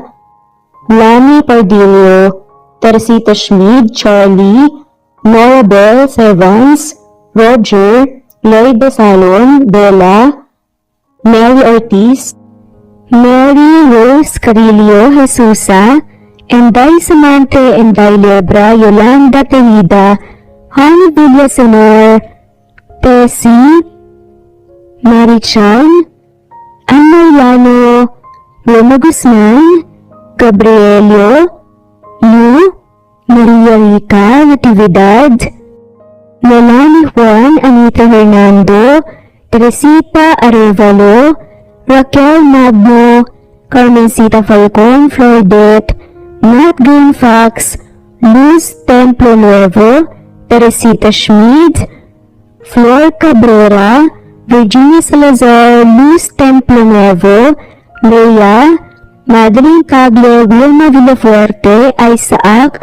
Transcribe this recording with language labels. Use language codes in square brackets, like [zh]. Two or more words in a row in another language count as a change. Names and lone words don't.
[tl] Lani Pardillo, Teresita Schmid, Charlie, Nora Bell Evans, Roger, Lloyd Salon, Bella, Mary Ortiz, Mary Rose Carillo Jesusa, Enday Samante, Enday Lebra, Yolanda Tenida, Honey Villasenor, Tessie, Marichan, Anna Yano, Roma Guzman, Gabrielio, Yu, Maria Rica, Natividad, Melanie Juan, Anita Hernando, Teresita Arevalo, Raquel Magno, Carmencita Falcon, Floridette, Matt Green Fox, Luz Templo Nuevo, Teresita Schmid, Flor Cabrera, Virginia Salazar, Luz Templo Nuevo, Leia, Madeline Caglo, Wilma Villafuerte, Isaac